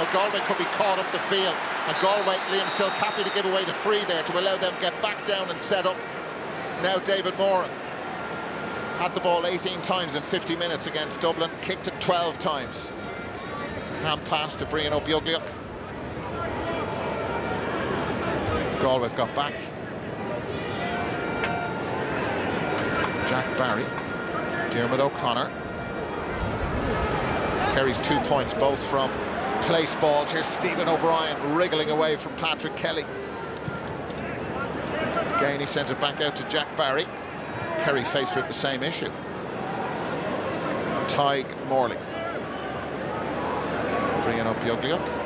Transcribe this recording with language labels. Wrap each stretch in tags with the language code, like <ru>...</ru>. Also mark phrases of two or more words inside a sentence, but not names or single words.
<en>Now Galway could be caught up the field. And Galway, Liam Silk happy to give away the free there to allow them to get back down and set up. Now David Moran had the ball 18 times in 50 minutes against Dublin. Kicked it 12 times. Hand pass to Brian O'Biogliuk. Galway got back. Jack Barry. Dermot O'Connor. Kerry's 2 points, both from place balls. Here's Stephen O'Brien wriggling away from Patrick Kelly. Gainey sends it back out to Jack Barry. Kerry faced with the same issue. Tig Morley. Bringing up Biogliuk.</en>